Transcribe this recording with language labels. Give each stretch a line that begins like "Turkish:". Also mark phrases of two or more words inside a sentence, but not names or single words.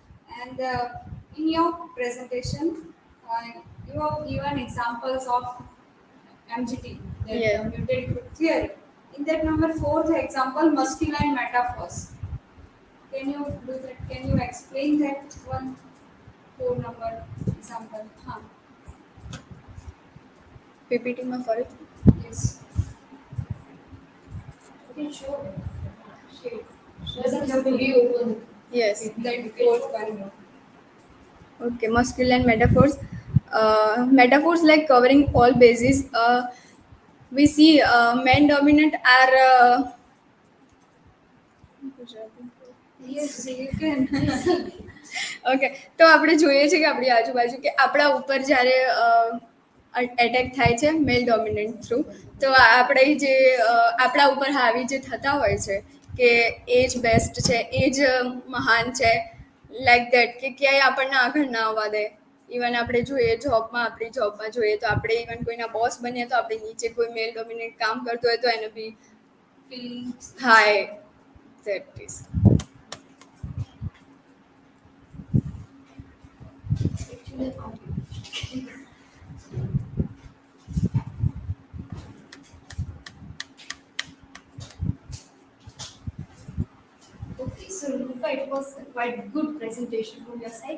English: And in your presentation, you have given examples of MGT, that Yeah. muted group theory. In that number four, the example masculine metaphors. Can you do that? Can you explain that one four number example? Huh.
Gujarati: PPT માં ફરી
English: Yes. You can show it. Shade. Doesn't have to reopen yes. That fourth one. Okay, masculine metaphors. Metaphors like covering all bases. We see men dominant are. Yes, you can.
Gujarati: ઓકે તો આપણે જોઈએ છીએ કે આપણી આજુબાજુ કે આપણા ઉપર જ્યારે એટેક થાય છે
English: male dominant through
Gujarati: તો આપણે જે આપણા ઉપર હાવી જે થતા હોય છે કે એ જ બેસ્ટ છે એ જ મહાન છે
English: like that
Gujarati: કે ક્યાંય આપણને આગળ ના આવવા દે ઇવન આપણે જોઈએ જોબમાં આપણી જોબમાં જોઈએ તો આપણે ઇવન કોઈના બોસ બનીએ તો આપણી નીચે કોઈ
English: male dominate
Gujarati: કામ કરતો હોય તો એને બી
English: Feelings. hi that is actually. Okay, so Nrupa, it was a quite good presentation from your side.